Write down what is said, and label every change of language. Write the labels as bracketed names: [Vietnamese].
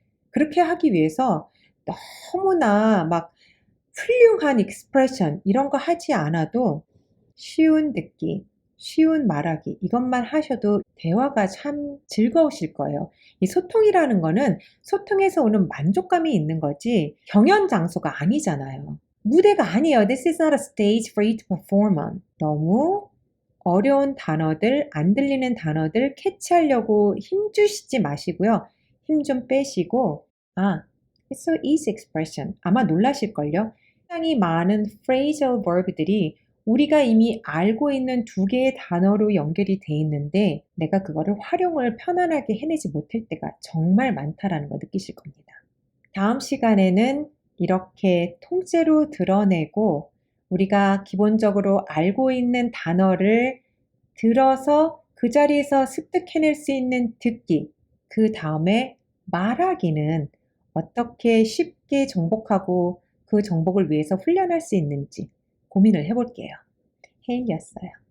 [Korean] 그렇게 하기 위해서 너무나 막 훌륭한 익스프레션 이런 거 하지 않아도 쉬운 듣기, 쉬운 말하기 이것만 하셔도 대화가 참 즐거우실 거예요. 이 소통이라는 거는 소통에서 오는 만족감이 있는 거지 경연 장소가 아니잖아요. 무대가 아니에요. [English] This is not a stage for you to perform on. [Korean] 너무 어려운 단어들, 안 들리는 단어들 캐치하려고 힘 주시지 마시고요. 힘 좀 빼시고 [English] it's so easy expression. [Korean] 아마 놀라실걸요. 굉장히 많은 phrasal verb들이 우리가 이미 알고 있는 두 개의 단어로 연결이 돼 있는데 내가 그거를 활용을 편안하게 해내지 못할 때가 정말 많다라는 거 느끼실 겁니다. 다음 시간에는 이렇게 통째로 드러내고 우리가 기본적으로 알고 있는 단어를 들어서 그 자리에서 습득해낼 수 있는 듣기, 그 다음에 말하기는 어떻게 쉽게 정복하고 그 정복을 위해서 훈련할 수 있는지 고민을 해볼게요. 헤일이었어요.